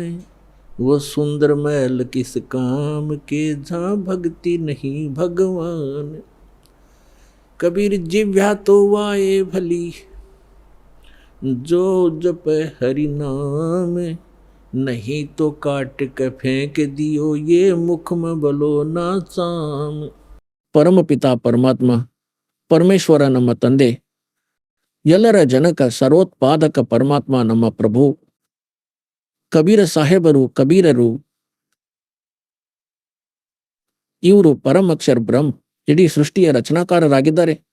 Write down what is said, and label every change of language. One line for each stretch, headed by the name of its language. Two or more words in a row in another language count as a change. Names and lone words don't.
Hindi: वो सुंदर महल किस काम के जहाँ भक्ति नहीं भगवान। कबीर जिव्या तो वाए भली जो जप हरि नाम। नहीं तो काट के फेंक दियो ये मुख में बलो ना चाम।
Kannada: ಪರಮಪಿತ ಪರಮಾತ್ಮ ಪರಮೇಶ್ವರ ನಮ್ಮ ತಂದೆ ಎಲ್ಲರ ಜನಕ ಸರ್ವೋತ್ಪಾದಕ ಪರಮಾತ್ಮ ನಮ್ಮ ಪ್ರಭು ಕಬೀರ ಸಾಹೇಬರು ಕಬೀರರು ಇವರು ಪರಮಕ್ಷರ್ ಬ್ರಹ್ಮ ಇಡೀ ಸೃಷ್ಟಿಯ ರಚನಾಕಾರರಾಗಿದ್ದಾರೆ.